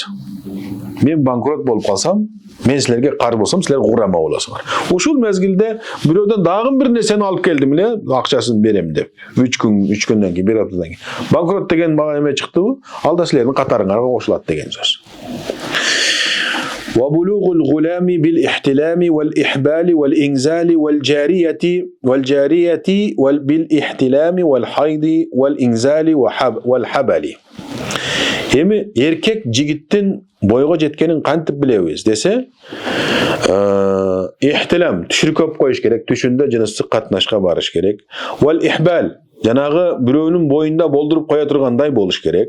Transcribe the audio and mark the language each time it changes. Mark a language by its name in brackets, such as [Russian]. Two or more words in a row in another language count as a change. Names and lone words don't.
[Kyrgyz] Мен банкрот болуп калсам, мен силерге карыз болсом, силер гурама болосуңар. Ушул мезгилде бирөөдөн дагы бир нерсени алып келдим эле, акчасын берем деп. 3 күндөн кийин, 1 аптадан кийин. Банкрот деген мага эме чыктыбы? Ал да силердин катарыңарга кошулат деген сөз. [Arabic] وبلوغ الغلام بالاحتلام والإحبال والإنزال والجارية بالاحتلام والحيض والإنزال والحبل. [Kyrgyz] Эми эркек жигиттин бойго жеткенин кантип билебиз десе, ихтилам түшүркөп коюш керек, түшүндө жыныстык катнашка барыш керек. [Arabic] والإحبال [Kyrgyz] жанагы бирөөнүн боюнда болдуруп кое тургандай болуш керек.